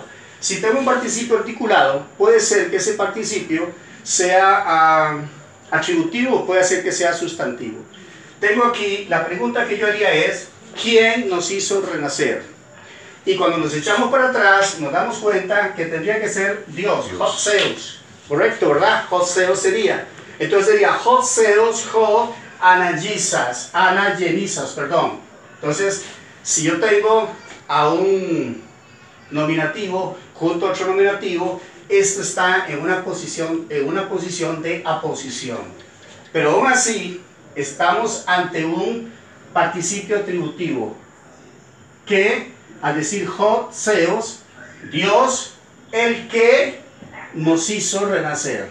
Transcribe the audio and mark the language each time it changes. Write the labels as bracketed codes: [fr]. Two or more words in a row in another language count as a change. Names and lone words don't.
[es] Si tengo un participio articulado, puede ser que ese participio sea atributivo o puede ser que sea sustantivo. Tengo aquí, la pregunta que yo haría es, ¿quién nos hizo renacer? Y cuando nos echamos para atrás, nos damos cuenta que tendría que ser Dios, [el] ὁ θεός. [es] Correcto, ¿verdad? [el] ὁ θεός [es] sería. Entonces sería [el] ὁ θεός, ὁ ἀναγεννήσας, [es] perdón. Entonces, si yo tengo a un nominativo junto a otro nominativo, esto está en una posición de aposición. Pero aún así, estamos ante un participio atributivo que, al decir [el] ὁ θεός, [es] Dios, el que nos hizo renacer.